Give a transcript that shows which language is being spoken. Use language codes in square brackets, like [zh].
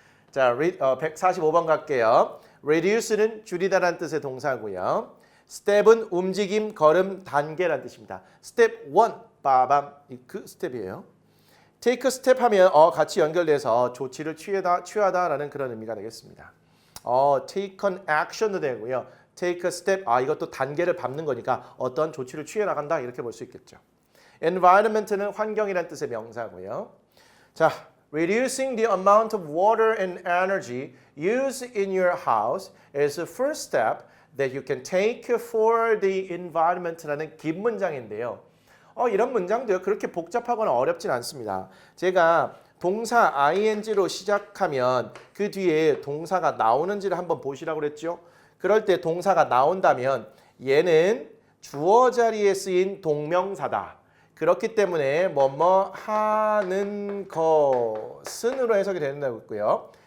[ko] 자, 145번 갈게요. reduce는 줄이다라는 뜻의 동사고요. step은 움직임, 걸음, 단계라는 뜻입니다. step 1, 빠밤, 그 스텝이에요. take a step 하면 같이 연결돼서 조치를 취하다라는 그런 의미가 되겠습니다. take an action도 되고요. take a step, 이것도 단계를 밟는 거니까 어떤 조치를 취해 나간다 이렇게 볼 수 있겠죠. environment는 환경이라는 뜻의 명사고요. [en] 자, reducing the amount of water and energy used in your house is the first step that you can take for the environment [ko] 라는 긴 문장인데요. 이런 문장도요. 그렇게 복잡하거나 어렵진 않습니다. 제가 동사 ing로 시작하면 그 뒤에 동사가 나오는지를 한번 보시라고 그랬죠. 그럴 때 동사가 나온다면 얘는 주어 자리에 쓰인 동명사다. 그렇기 때문에 뭐뭐 하는 것은으로 해석이 된다고 했고요.